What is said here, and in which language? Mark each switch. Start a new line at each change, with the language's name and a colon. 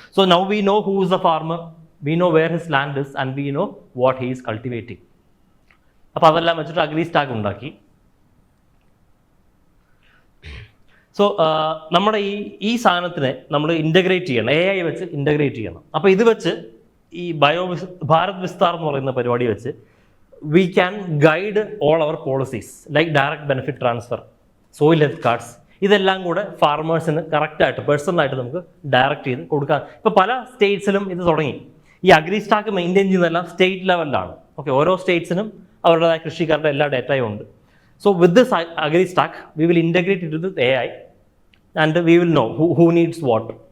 English: So now we know who is the farmer, we know where his land is and we know what he is cultivating.
Malayalam: അപ്പോൾ അതെല്ലാം വെച്ചിട്ട് AgriStack ഉണ്ടാക്കി. So നമ്മുടെ ഈ സാധനത്തിനെ നമ്മൾ ഇൻ്റഗ്രേറ്റ് ചെയ്യണം, AI വെച്ച് ഇൻ്റഗ്രേറ്റ് ചെയ്യണം. അപ്പോൾ ഇത് വെച്ച് ഈ ഭാരത് വിസ്താർ എന്ന് പറയുന്ന പരിപാടി വെച്ച്
English: we can guide all our policies like direct benefit transfer, soil health cards.
Malayalam: ഇതെല്ലാം കൂടെ ഫാർമേഴ്സിന് കറക്റ്റായിട്ട് പേഴ്സണലായിട്ട് നമുക്ക് ഡയറക്റ്റ് ചെയ്ത് കൊടുക്കാം. ഇപ്പോൾ പല സ്റ്റേറ്റ്സിലും ഇത് തുടങ്ങി. ഈ അഗ്രിസ്റ്റാക്ക് മെയിൻറ്റെയിൻ ചെയ്യുന്നതെല്ലാം സ്റ്റേറ്റ് ലെവലിലാണ്.
English: okay,
Malayalam: ഓരോ സ്റ്റേറ്റ്സിനും അവരുടേതായ കൃഷിക്കാരുടെ എല്ലാ ഡേറ്റയും ഉണ്ട്.
English: So with this AgriStack we will integrate it with AI and we will know who needs what.